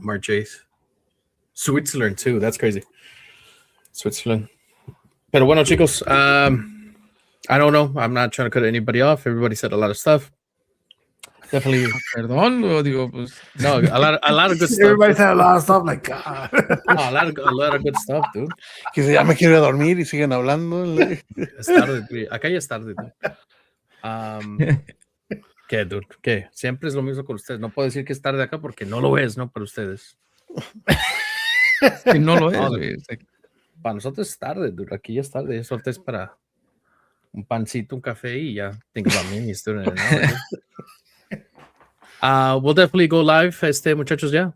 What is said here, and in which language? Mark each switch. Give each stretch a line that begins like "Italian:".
English: March 8th. Switzerland too. That's crazy. Switzerland.
Spanish: Pero bueno, chicos,
English: I don't know. I'm not trying to cut anybody off. Everybody said a lot of stuff. Definitely
Spanish: Perdón, lo digo, pues.
English: no, a lot of good stuff. Everybody said a lot of stuff like, God. No, a lot of good stuff, dude.
Spanish: Que ya me quiero ir a dormir y siguen hablando. Es tarde, güey. Acá ya es tarde, dude. ¿Qué, dude? ¿Qué? Siempre es lo mismo con ustedes. No puedo decir que es tarde acá porque no lo es, ¿no? Para ustedes. Sí, no lo es, No, güey. O sea, Para nosotros es tarde, dude. Aquí ya es tarde. Eso es para un pancito, un café y ya.
English: Think about me. You're still in an hour, dude. We'll definitely go live,
Spanish: muchachos, ya.